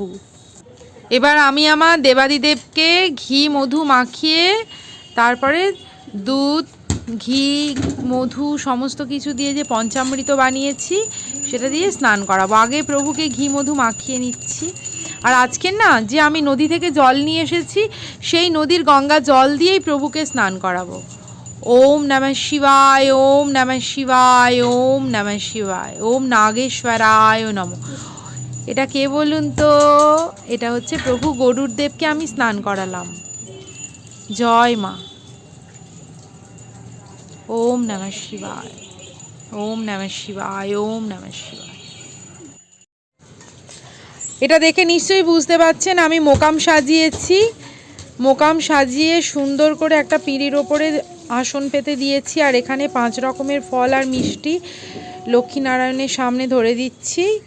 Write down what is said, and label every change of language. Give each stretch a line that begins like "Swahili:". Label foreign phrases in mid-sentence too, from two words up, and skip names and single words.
Bangla: এবার আমি আমার দেবাদিদেবকে ঘি মধু মাখিয়ে তারপরে দুধ ঘি মধু সমস্ত কিছু দিয়ে যে পঞ্চামৃত বানিয়েছি সেটা দিয়ে স্নান করাবো। আগে প্রভুকে ঘি মধু মাখিয়ে নিচ্ছি। আর আজকের না যে আমি নদী থেকে জল নিয়ে এসেছি সেই নদীর গঙ্গা জল দিয়েই প্রভুকে স্নান করাবো।
Sanskrit: ওম নমঃ শিবায়, ওম নমঃ শিবায়, ওম নমঃ শিবায়, ওম নাগেশ্বরায় নমঃ।
Bangla: এটা কে বলুন তো? এটা হচ্ছে প্রভু গরুর দেবকে আমি স্নান করালাম। জয় মা।
Sanskrit: ওম নমঃ শিবায়, ওম নমঃ শিবায়, ওম নমঃ শিবায়।
Bangla: এটা দেখে নিশ্চয়ই বুঝতে পারছেন আমি মোকাম সাজিয়েছি। মোকাম সাজিয়ে সুন্দর করে একটা পিঁড়ির ওপরে আসন পেতে দিয়েছি। আর এখানে 5 রকমের ফল আর মিষ্টি লক্ষ্মীনারায়ণের সামনে ধরে দিচ্ছি।